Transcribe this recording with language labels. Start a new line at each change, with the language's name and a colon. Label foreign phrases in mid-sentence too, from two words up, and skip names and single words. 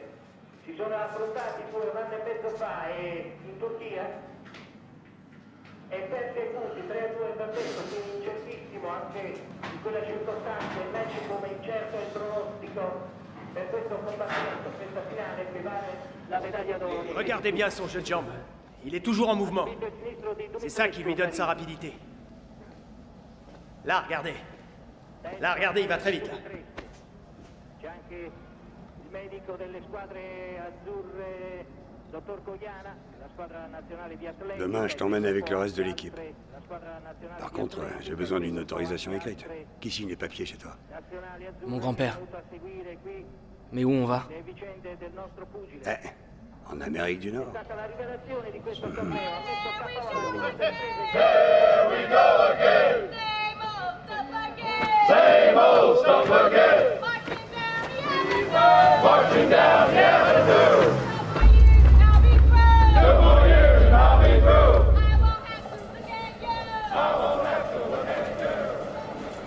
Italian: Si sono affrontati pure 1 anno e mezzo fa in Turchia e perse i punti 3-2 per detto, quindi incertissimo anche in quella circostanza, il match come incerto il pronostico per questo combattimento, questa finale che vale la medaglia d'oro.
French: Regardez bien son jeu de jambes. Il est toujours en mouvement. C'est ça qui lui donne sa rapidité. Là, regardez. Là, regardez, il va très vite, là.
Italian: C'è anche il medico delle squadre azzurre, dottor Goiana, la squadra nazionale di atleti.
French: Demain, je t'emmène avec le reste de l'équipe. Par contre, j'ai besoin d'une autorisation écrite. Qui signe les papiers chez toi? Mon grand-père. Mais où on va? En Amérique du Nord.
Italian: La rivelazione di questo torneo ha messo capo
English: Same old stuff again. Marching down the avenue. 2 more years and I'll be through. I won't have to look at you.